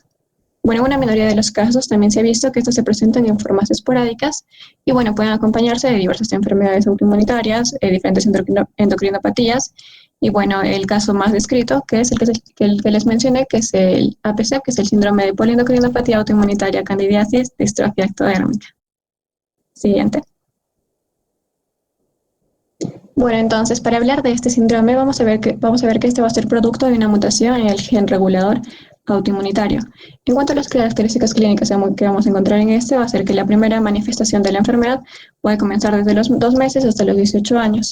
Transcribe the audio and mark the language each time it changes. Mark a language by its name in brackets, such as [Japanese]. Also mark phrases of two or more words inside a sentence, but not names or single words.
[Spanish] Bueno, en una minoría de los casos también se ha visto que estos se presentan en formas esporádicas y bueno, pueden acompañarse de diversas enfermedades autoinmunitarias, diferentes endocrinopatías, y bueno, el caso más descrito, que es el que les mencioné, que es el APC, que es el síndrome de poliendocrinopatía autoinmunitaria candidiasis distrofia ectodérmica. Siguiente. Bueno, entonces, para hablar de este síndrome, vamos a ver que este va a ser producto de una mutación en el gen regulador autoinmunitario. En cuanto a las características clínicas que vamos a encontrar en este, va a ser que la primera manifestación de la enfermedad puede comenzar desde los 2 meses hasta los 18 años.